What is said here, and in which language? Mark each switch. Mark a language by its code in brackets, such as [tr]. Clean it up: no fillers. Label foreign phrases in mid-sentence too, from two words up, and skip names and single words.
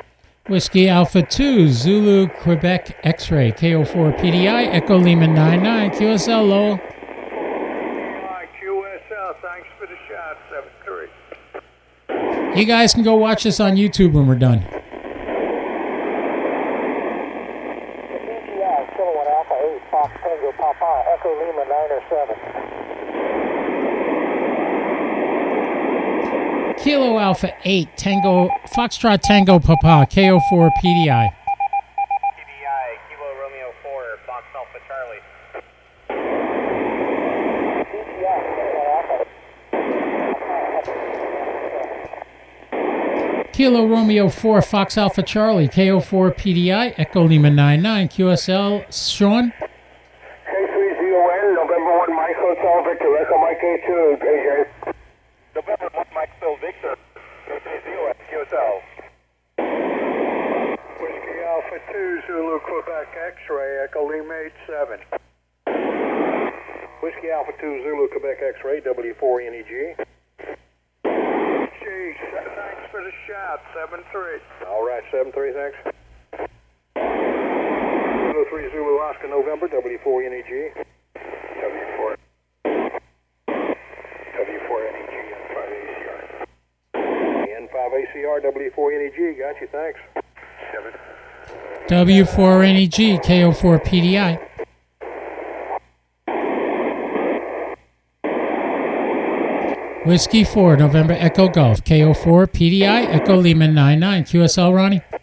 [en] Whiskey Alpha 2, Zulu Quebec X-ray, KO4 PDI, Echo Lima 99, QSL Lowell. QSL, thanks for the shot, 7-3. You guys can go watch this on YouTube when we're done. Kilowatt Alpha 8, Fox Tango Papa, Echo Lima 907. Kilo Alpha 8, Tango, Foxtrot Tango Papa, KO4 PDI. PDI, Kilo Romeo 4, Fox Alpha Charlie. Kilo Romeo 4, Fox Alpha Charlie, KO4 PDI, Echo Lima 99, QSL Sean. K30N, November 1 Mike Hotel Victor, Echo Mike A2, AJ. November 1 Mike Phil Victor, K30N, QSL. Whiskey Alpha 2, Zulu Quebec X-ray, Echo Lima 87. Whiskey Alpha 2 Zulu Quebec X-ray, W4NEG. Gee, thanks for the shot, 7-3. All right, 7-3, thanks. 03 Zulu Oscar November, W4NEG. W4. W4NEG and 5 ACR. N5ACR, W4NEG, got you, thanks. 7. W4NEG, KO4 PDI. Whiskey 4, November Echo Golf, KO4 PDI, Echo Lima 99. QSL, Ronnie?